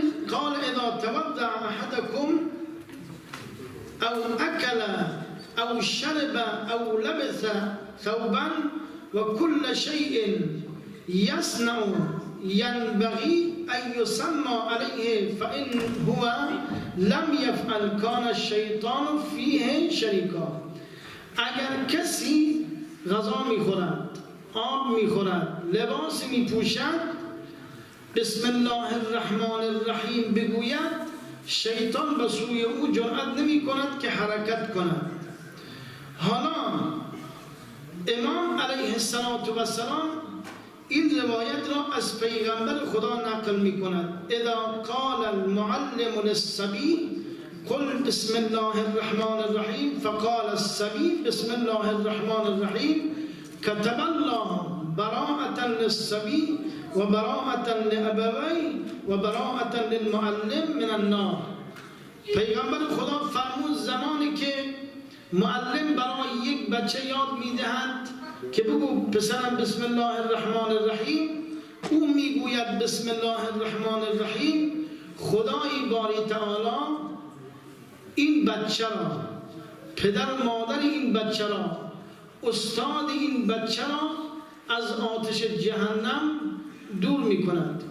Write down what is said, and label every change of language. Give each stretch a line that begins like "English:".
Arabic: قال اذا تودع احدكم او اکل او شرب او لبث ثوبا و كل شيء يصنع ينبغي أن يسمى عليه فإن هو لم يفعل كان الشيطان فيه شريكا.
Persian: اگر کسی غذا میخورد، آب میخورد، لباس میپوشد، بسم الله الرحمن الرحیم بگوید، شیطان به سوی او جرأت نمی کند که حرکت کند. حالا امام علیه السلام این روایت را از پیغمبر خدا نقل می کند.
Arabic: اذا قال المعلم للصبي قل بسم الله الرحمن الرحیم فقال الصبي بسم الله الرحمن الرحیم كتب الله براءة للصبي و براءة لأبويه و براءة للمعلم من النار.
Persian: پیغمبر خدا فرمود زمانی که معلم برای یک بچه یاد میدهد که بگو پسرم بسم الله الرحمن الرحیم، او میگوید بسم الله الرحمن الرحیم، خدای باری تعالی این بچه را، پدر و مادر این بچه را، استاد این بچه را از آتش جهنم دور می کند.